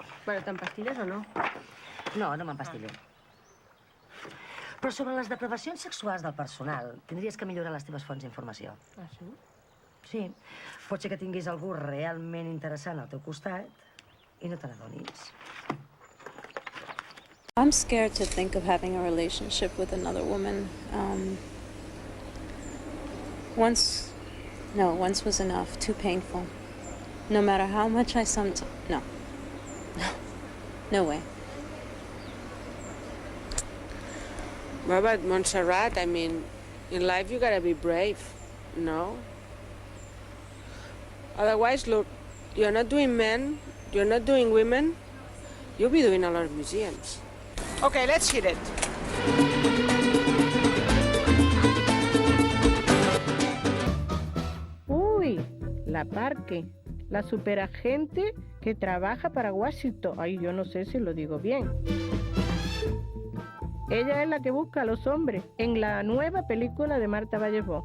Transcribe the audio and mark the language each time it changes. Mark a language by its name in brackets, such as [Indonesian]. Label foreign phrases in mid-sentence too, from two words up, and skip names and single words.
[Catalan] Bueno, t'empastilles o no? No, no m'empastillo. Però sobre les depravacions sexuals del personal, tindries que millorar les teves fonts d'informació. Ah, sí? Sí. Pot ser que tinguis algú realment interessant al teu costat i no te n'adonis. [English] I'm scared to think of having a relationship with another woman. Once was enough, too painful. No matter how much no. No way. Well, but Montserrat, I mean, in life you gotta be brave, no? Otherwise, look, you're not doing men, you're not doing women, you'll be doing a lot of museums. Okay, let's hit it. [Spanish] Uy, la Parque, la superagente que trabaja para Washington. Ay, yo no sé si lo digo bien. Ella es la que busca a los hombres en la nueva película de Marta Vallesbó.